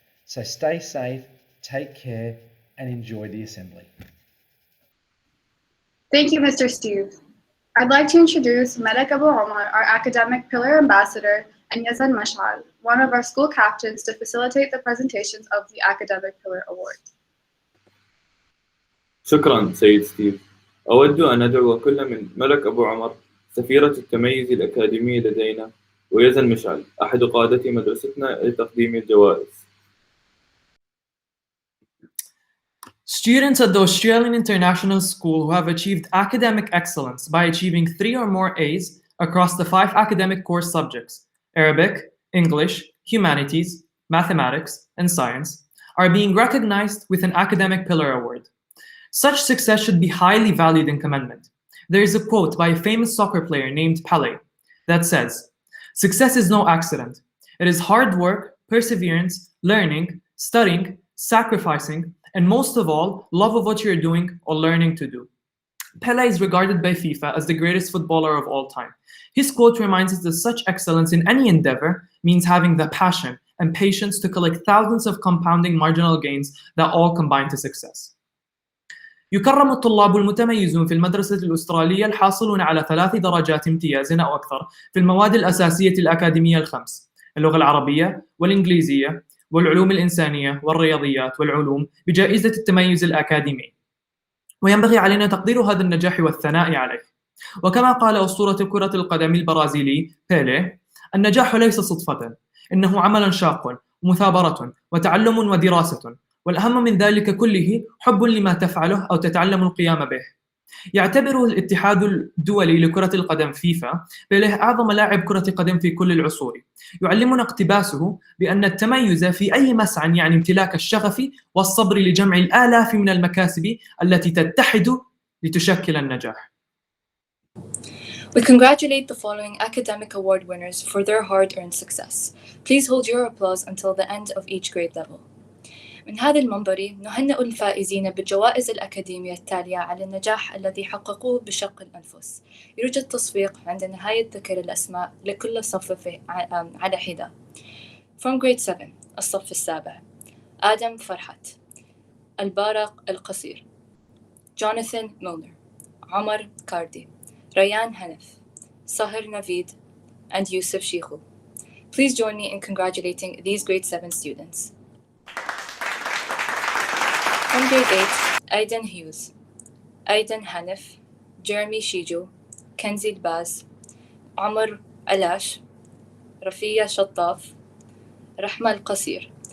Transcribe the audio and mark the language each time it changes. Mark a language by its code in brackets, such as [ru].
[en] So stay safe, take care, and enjoy the assembly. Thank you, Mr. Steve. I'd like to introduce Malak Abu Omar, our academic pillar ambassador, and Yazan Mashal, one of our school captains, to facilitate the presentations of the academic pillar award. [ar] شكرا سيد ستيف. أود أن أدعو كل من ملك أبو عمر سفيرة التميز الأكاديمي لدينا ويزن مشعل أحد قادة مدرستنا لتقديم الجوائز. [en] Students at the Australian International School who have achieved academic excellence by achieving 3 or more A's across the 5 academic course subjects, Arabic, English, Humanities, Mathematics, and Science, are being recognized with an Academic Pillar Award. Such success should be highly valued and commended. There is a quote by a famous soccer player named Pelé that says, "Success is no accident. It is hard work, perseverance, learning, studying, sacrificing, and most of all, love of what you're doing or learning to do." Pelé is regarded by FIFA as the greatest footballer of all time. His quote reminds us that such excellence in any endeavor means having the passion and patience to collect thousands of compounding marginal gains that all combine to success. [ar] يكرم الطلاب المتميزون في المدرسة الأسترالية الحاصلون على 3 درجات امتياز أو أكثر في المواد الأساسية الأكاديمية الخمس: اللغة العربية والإنجليزية والعلوم الإنسانية والرياضيات والعلوم بجائزة التميز الأكاديمي. وينبغي علينا تقدير هذا النجاح والثناء عليه. وكما قال أسطورة كرة القدم البرازيلي بيليه: النجاح ليس صدفة، إنه عمل شاق ومثابرة وتعلم ودراسة، والأهم من ذلك كله حب لما تفعله أو تتعلم القيام به. يعتبر الاتحاد الدولي لكرة القدم فيفا بيليه أعظم لاعب كرة قدم في كل العصور. يعلمنا اقتباسه بأن التميز في أي مسعى يعني امتلاك الشغف والصبر لجمع الآلاف من المكاسب التي تتحد لتشكل النجاح. [en] We congratulate the following academic award winners for their hard-earned success. Please hold your applause until the end of each grade level. [ar] من هذا المنبر نهنئ الفائزين بالجوائز الأكاديمية التالية على النجاح الذي حققوه بشق الأنفس. يرجى التصفيق عند نهاية ذكر الأسماء لكل صف على حدة. [en] From grade 7 [ar] الصف السابع: آدم فرحت، البارق القصير، جوناثان مولنر، عمر كاردي، ريان هنف، Sahir Navid, and Yusuf Shikhu. [en] Please join me in congratulating these grade 7 students. From grade 8, Aiden Hughes, Aiden Hanif, Jeremy Shiju, Kenzie Baz, Amr Alash, Rafia Shattaf, Rahma Al-Qasir.